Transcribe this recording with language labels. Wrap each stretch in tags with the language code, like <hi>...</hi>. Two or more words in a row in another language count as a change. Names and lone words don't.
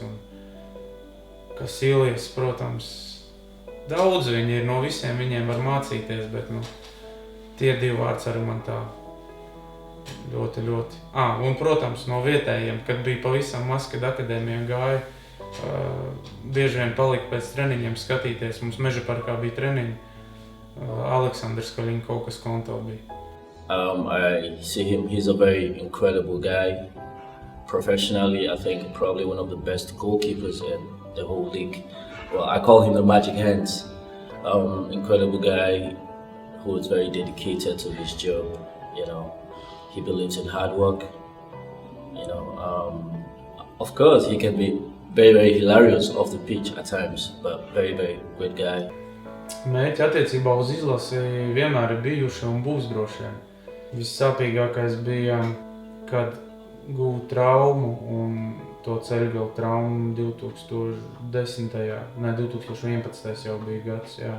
<lv>Un Kasiljas, protams, daudz viņi ir, no visiem viņiem var mācīties, bet tie divi vārdsargi man tā ļoti. Un, protams, no vietējiem, kad bija pavisam maz, kad akadēmijā gāja, bieži vien palika pēc treniņiem skatīties, mums Meža parkā bija treniņi. Aleksandrs Kaļiņkovs konto bija.</lv> <en>I see him, he's a very incredible guy. Professionally, I think probably one of the best goalkeepers in the whole league. Well, I call him the Magic Hands. Incredible guy who is very dedicated to his job. He believes in hard work. Of course, he can be very, very hilarious off the pitch at times, but very, very good guy.</en> <lv>Mērķi attiecībā uz izlasi vienmēr ir bijuši un būs droši vien. Vissāpīgākais bija, kad guvu traumu un to ceļgalu traumu 2011. jau bija gads, jā.</lv>